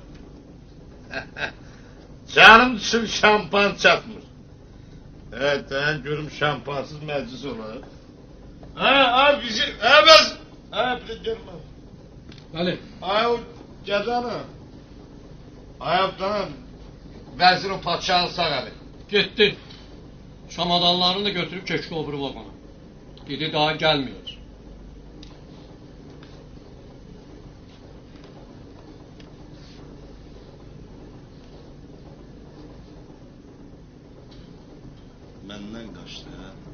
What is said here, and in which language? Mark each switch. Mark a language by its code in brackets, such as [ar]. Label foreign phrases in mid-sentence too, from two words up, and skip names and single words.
[tr] Canım için şampan çatmış. Evet, ben görüm şampansız meclis olur. Ha, bizi, evet. Ha, bir de görmem. [az] Bəli. Ay o gecəni. Ayaqdan vəzir o padşahın sağ əli. Getdi. Çamadanlarını da götürüb keçdi o biri vagona. [tr] Dedi daha gelmiyor. [az] Məndən qaçdı, hə?